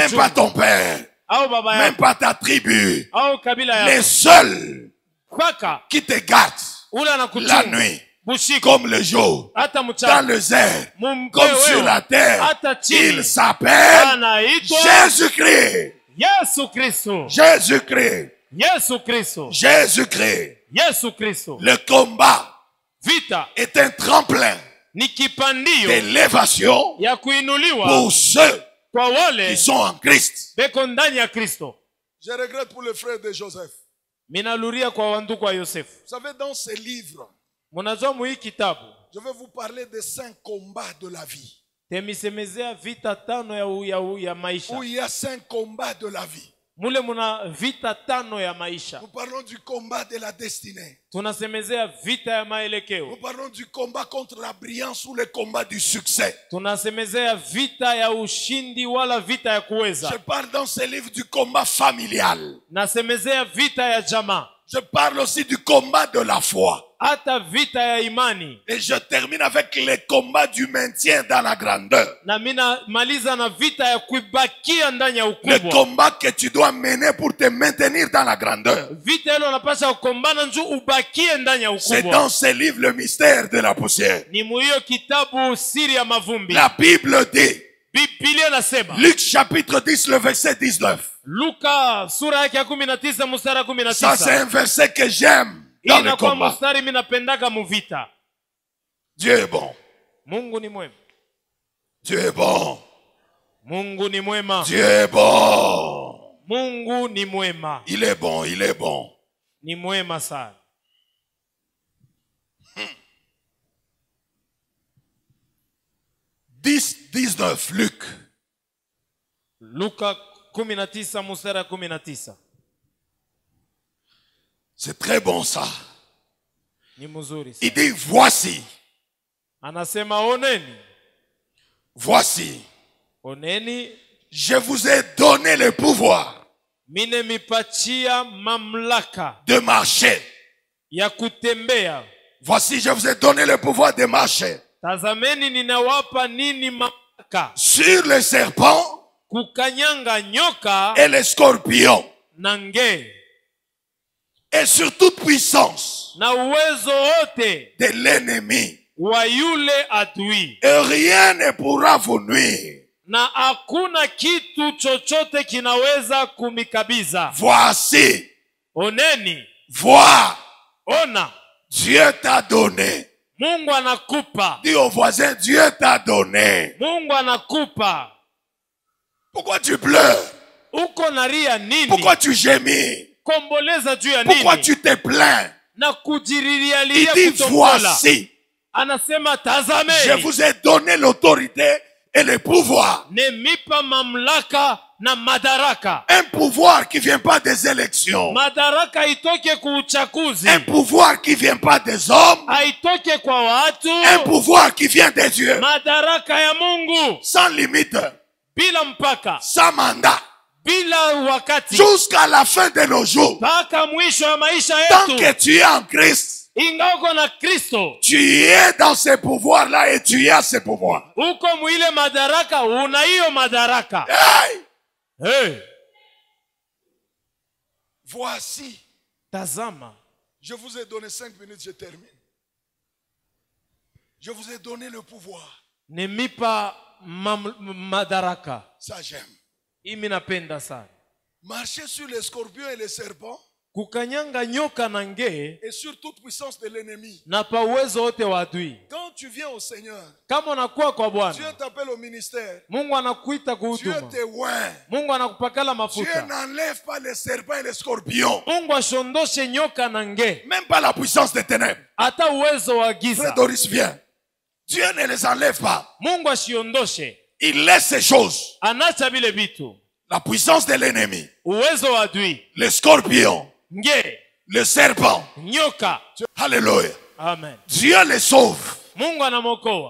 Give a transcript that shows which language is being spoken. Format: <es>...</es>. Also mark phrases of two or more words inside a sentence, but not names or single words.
<fr>Même pas</fr> <sw>kuchunga</sw> <fr>ton père.</fr> <sw>au baba</sw> <fr>Même</fr> <sw>yako</sw> <fr>pas ta tribu.</fr> <sw>au kabila</sw> <fr>Les</fr> <sw>yako</sw> <fr>seuls</fr> <sw>kwaka</sw> <fr>qui te gardent</fr> <sw>ule</sw> <fr>la</fr> <sw>anakuchunga</sw> <fr>nuit,</fr> <sw>busiku</sw> <fr>comme le jour,</fr> <sw>hata</sw> <fr>dans</fr> <sw>mchana</sw> <fr>les airs,</fr> <sw>mumpe</sw> <fr>comme sur la</fr> <sw>wewe</sw> <fr>terre.</fr> <sw>hata chini</sw> <fr>Il s'appelle</fr> <sw>anaitwa</sw> <fr>Jésus-Christ.</fr> <sw>Yesu Kristo.</sw> <fr>Jésus-Christ.</fr> <sw>Yesu Kristo.</sw> <fr>Jésus-Christ.</fr> <sw>Yesu Kristo.</sw> <fr>Le combat</fr> <sw>Vita</sw> <fr>est un tremplin</fr> <sw>ni kipandio</sw> <fr>d'élévation</fr> <sw>ya kuinuliwa</sw> <fr>pour ceux</fr> <sw>kwa</sw> <fr>qui</fr> <sw>wale</sw> <fr>sont en Christ.</fr> <sw>beko ndani ya Kristo.</sw> <fr>Je regrette pour le frère de Joseph.</fr> <sw>Minaluria kwa wanduku wa Yosefu.</sw> <fr>Vous savez, dans ces livres,</fr> <sw>Munajua mu hii kitabu</sw> <fr>je vais vous parler des 5 combats de la vie.</fr> <sw>temisemezea vita tano ya maisha.</sw> <fr>Où il y a 5 combats de la vie.</fr> <sw>Mule muna vita tano ya maisha.</sw> <fr>Nous parlons du combat de la destinée.</fr> <sw>Tunasemezea vita ya</sw> <fr>Nous</fr> <sw>maelekeo.</sw> <fr>parlons du combat contre la brillance ou le combat du succès.</fr> <sw>Tunasemezea vita ya ushindi wala vita ya</sw> <fr>Je</fr> <sw>kuweza.</sw> <fr>parle dans ces livres du combat familial.</fr> <sw>Nasemezea vita ya jamaa.</sw> <fr>Je parle aussi du combat de la foi.</fr> <sw>Hata vita ya imani.</sw> <fr>Et je termine avec les combats du maintien dans la grandeur.</fr> <sw>Na mina maliza na vita ya kuibakia ndani ya</sw> <fr>Le</fr> <sw>ukubwa.</sw> <fr>combat que tu dois mener pour te maintenir dans la grandeur.</fr> <sw>Vita hilo unapaswa kukombana njoo ubakie ndani ya</sw> <fr>C'est</fr> <sw>ukubwa.</sw> <fr>dans ces livres le mystère de la poussière.</fr> <sw>Ni muhiyo kitabu siri ya mavumbi.</sw> <fr>La Bible dit,</fr> <sw>Biblia nasema.</sw> <fr>Luc chapitre 10, le verset 19.</fr> <sw>Luka sura yake ya 19 mstari wa</sw> <fr>Ça, c'est</fr> <sw>19.</sw> <fr>un verset que j'aime dans le</fr> <sw>Inakuwa</sw> <fr>combat.</fr> <sw>mstari mimi napendaga muvita.</sw> <fr>Dieu est bon.</fr> <sw>Mungu ni mwema.</sw> <fr>Dieu est bon.</fr> <sw>Mungu ni mwema.</sw> <fr>Dieu est bon.</fr> <sw>Mungu ni mwema.</sw> <fr>Il est bon, il est bon.</fr> <sw>Ni mwema sana.</sw> <fr>10-19, Luc.</fr> <sw>Luka 19 mstari wa 19.</sw> <fr>C'est très bon ça.</fr> <sw>Ni mzuri</sw> <fr>Il</fr> <sw>sana.</sw> <fr>dit, voici,</fr> <sw>Anasema oneni.</sw> <fr>voici,</fr> <sw>Oneni</sw> <fr>je vous ai donné le pouvoir</fr> <sw>mine mipachia mamlaka</sw> <fr>de marcher.</fr> <sw>ya kutembea.</sw> <fr>Voici, je vous ai donné le pouvoir de marcher</fr> <sw>Tazameni ninawapa nini mamlaka.</sw> <fr>sur les serpents</fr> <sw>Kukanyanga nyoka</sw> <fr>et les scorpions</fr> <sw>na nge.</sw> <fr>et sur toute puissance</fr> <sw>Na uwezo wote</sw> <fr>de l'ennemi.</fr> <sw>wa yule adui.</sw> <fr>Et rien ne pourra vous nuire.</fr> <sw>Na hakuna kitu chochote kinaweza kumikabiza.</sw> <fr>Voici,</fr> <sw>Oneni.</sw> <fr>vois,</fr> <sw>Ona.</sw> <fr>Dieu t'a donné.</fr> <sw>Mungu anakupa.</sw> <fr>Dis au voisin, Dieu t'a donné.</fr> <sw>Mungu anakupa.</sw> <fr>Pourquoi tu pleures?</fr> <sw>Uko naria nini?</sw> <fr>Pourquoi tu gémis?</fr> <sw>Komboleza juu ya</sw> <fr>Pourquoi</fr> <sw>nini?</sw> <fr>tu te plains?</fr> <sw>Na</sw> <fr>Il</fr> <sw>kujirilialia</sw> <fr>dit,</fr> <sw>kutombola.</sw> <fr>voici,</fr> <sw>Anasema</sw> <fr>je</fr> <sw>tazameni.</sw> <fr>vous ai donné l'autorité et le pouvoir.</fr> <sw>Nemipa mamlaka na madaraka.</sw> <fr>Un pouvoir qui vient pas des élections.</fr> <sw>Madaraka itoke kuuchaguzi.</sw> <fr>Un pouvoir qui vient pas des hommes.</fr> <sw>Haitoke kwa watu.</sw> <fr>Un pouvoir qui vient des dieux.</fr> <sw>Madaraka ya Mungu.</sw> <fr>Sans limite,</fr> <sw>Bila mpaka.</sw> <fr>sans mandat.</fr> <sw>Bila wakati.</sw> <fr>Jusqu'à la fin de nos jours.</fr> <sw>Mpaka mwisho ya maisha</sw> <fr>Tant</fr> <sw>yetu.</sw> <fr>que tu es en Christ,</fr> <sw>Inga uko na Kristo.</sw> <fr>tu es dans ces pouvoirs-là et tu as ces pouvoirs.</fr> <sw>Uko mwile madaraka. Una hiyo madaraka. Hey! Hey.</sw> <fr>Voici,</fr> <sw>Tazama.</sw> <fr>je vous ai donné 5 minutes, je termine. Je vous ai donné le pouvoir.</fr> <sw>Nemipa madaraka.</sw> <fr>Ça j'aime.</fr> <sw>Imi napenda sana.</sw> <fr>Marcher sur les scorpions et les serpents</fr> <sw>Kukanyanga nyoka na nge</sw> <fr>et sur toute puissance de l'ennemi.</fr> <sw>na pa uwezo wote wa adui.</sw> <fr>Quand tu viens au Seigneur,</fr> <sw>Kama unakuwa kwa</sw> <fr>Dieu</fr> <sw>Bwana,</sw> <fr>t'appelle au ministère.</fr> <sw>Mungu anakuita</sw> <fr>Dieu</fr> <sw>kuhuduma.</sw> <fr>te oint.</fr> <sw>Mungu anakupakala</sw> <fr>Dieu</fr> <sw>mafuta.</sw> <fr>n'enlève pas les serpents et les scorpions.</fr> <sw>Mungu ashondoshe nyoka na nge.</sw> <fr>Même pas la puissance des ténèbres.</fr> <sw>Hata uwezo wa</sw> <fr>Frère</fr> <sw>giza.</sw> <fr>Doris, viens. Dieu ne les enlève pas.</fr> <sw>Mungu ashiondoshe.</sw> <fr>Il laisse ces choses.</fr> <sw>Anacha vile vitu.</sw> <fr>La puissance de l'ennemi.</fr> <sw>Uwezo wa adui.</sw> <fr>Les scorpions.</fr> <sw>Nge.</sw> <fr>Le serpent.</fr> <sw>Nyoka.</sw> <fr>Alléluia.</fr> <sw>Amen.</sw> <fr>Dieu les sauve.</fr> <sw>Mungu anamokoa.</sw>